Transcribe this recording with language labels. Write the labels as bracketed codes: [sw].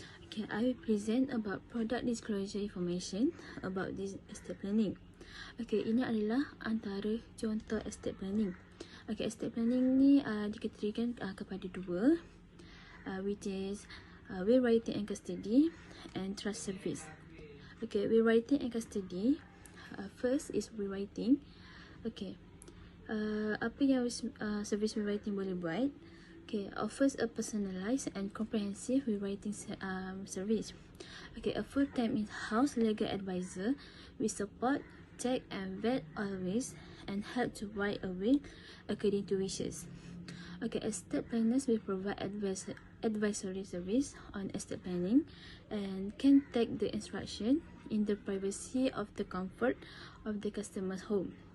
[en] Okay, I will present about product disclosure information about this estate planning. [ms] Okay, ini adalah antara contoh estate planning. Okay, estate planning ni dikategorikan kepada dua, [en] which is will writing and custody and trust service. Okay, will writing and custody, first is will writing. [ms] Okay, apa yang service rewriting boleh buat? [en] Okay, offers a personalized and comprehensive rewriting service. Okay, a full-time in-house legal advisor with support, check and vet always, and help to write a will according to wishes. Okay, estate planners will provide advisory service on estate planning and can take the instruction in the privacy of the comfort of the customer's home.